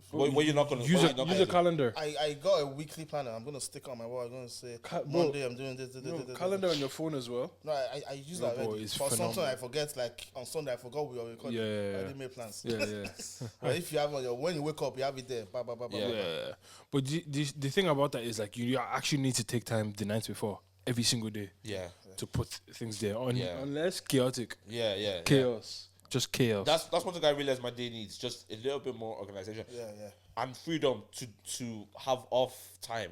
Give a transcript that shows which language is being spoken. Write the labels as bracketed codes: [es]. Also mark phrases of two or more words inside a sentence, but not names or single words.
[en] What you're not gonna Use what you're not a gonna do? calendar. I got a weekly planner. I'm gonna stick on my wall. I'm gonna say bro, Monday I'm doing this. Calendar on your phone as well. No, I use that bro, already. it's But sometimes phenomenal. I forget. Like on Sunday, I forgot we were recording. Yeah. I didn't make plans. Yeah. But if you have on your when you wake up, you have it there. Ba, ba, ba, ba, Yeah. ba. Yeah, but the thing about that is like you actually need to take time the night before every single day Yeah. to put things there. Yeah. Unless chaotic, Yeah. chaos, just chaos. That's one thing I realized my day needs, just a little bit more organization Yeah. and freedom to have off time.